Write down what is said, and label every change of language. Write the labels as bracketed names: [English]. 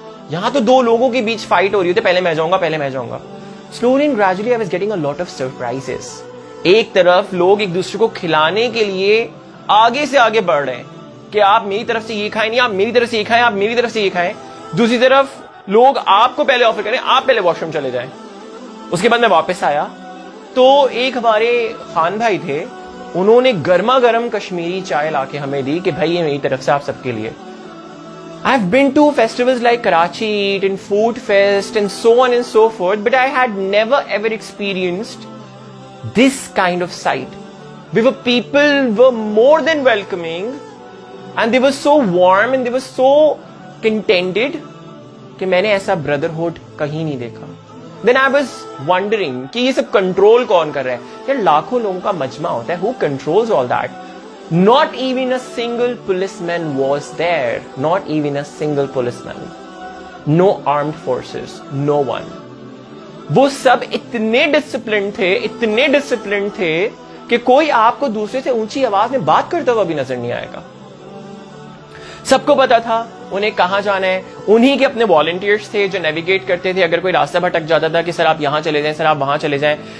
[Urdu] یہاں تو دو لوگوں کے بیچ فائٹ ہو رہی ہوتی ہے, پہلے میں جاؤں گا. [English] Slowly and gradually I was getting a lot of surprises. [Urdu] ایک طرف لوگ ایک دوسرے کو کھلانے کے لیے آگے سے آگے بڑھ رہے ہیں کہ آپ میری طرف سے یہ کھائیں, نہیں آپ میری طرف سے یہ کھائیں, آپ میری طرف سے یہ کھائیں. دوسری طرف لوگ آپ کو پہلے آفر کریں, آپ پہلے واش روم چلے جائیں. اس کے بعد میں واپس آیا تو ایک ہمارے خان بھائی تھے, انہوں نے گرما گرم کشمیری چائے لا کے ہمیں دی کہ بھائی یہ میری طرف سے آپ سب کے لیے. [English] I've been to festivals like Karachi Eat and Food Fest and so on and so forth, but I had never ever experienced this kind of sight. People were more than welcoming and they were so warm and they were so contented [Urdu] کہ میں نے ایسا brotherhood کہیں نہیں دیکھا. [English] Then I was wondering [Urdu] کہ یہ سب control کون کر رہا ہے؟ یار لاکھوں لوگوں کا مجمع ہوتا ہے, [English] who controls all that? Not even a single policeman was there. Not even a single policeman. No armed forces. No one. [Urdu] وہ سب اتنے ڈسپلن تھے کہ کوئی آپ کو دوسرے سے اونچی آواز میں بات کرتا ہوا بھی نظر نہیں آئے گا. سب کو پتا تھا انہیں کہاں جانا ہے. انہی کے اپنے والنٹیئرز تھے جو نیویگیٹ کرتے تھے. اگر کوئی راستہ بھٹک جاتا تھا کہ سر آپ یہاں چلے جائیں, سر آپ وہاں چلے جائیں.